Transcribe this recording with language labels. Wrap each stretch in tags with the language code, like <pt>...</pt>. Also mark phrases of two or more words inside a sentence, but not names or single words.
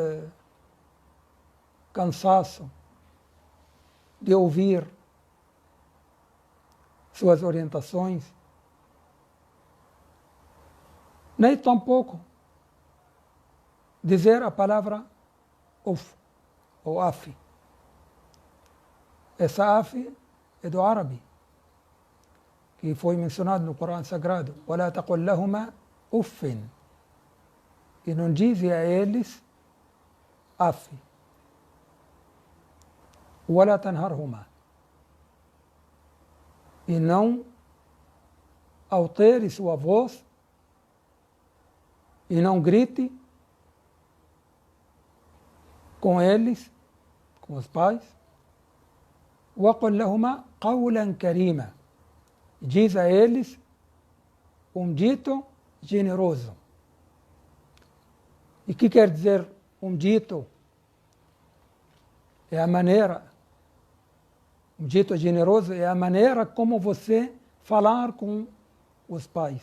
<pt>cansaço de ouvir suas orientações, nem tampouco dizer a palavra uf ou af. Essa af é do árabe, que foi mencionado no Corão Sagrado.</pt> <ar>وَلَا تَقُلْ لَهُمَا أُفٍّ.</ar> <pt>E não dize a eles af.</pt> <ar>وَلَا تَنْهَرْهُمَا.</ar> <pt>E não altere sua voz e não grite com eles, com os pais.</pt> <ar>وَقُلْ لَهُمَا قَوْلًا كَرِيمًا.</ar> <pt>Diz a eles um dito generoso. E o que quer dizer um dito? É a maneira. Um dito generoso é a maneira como você falar com os pais.</pt>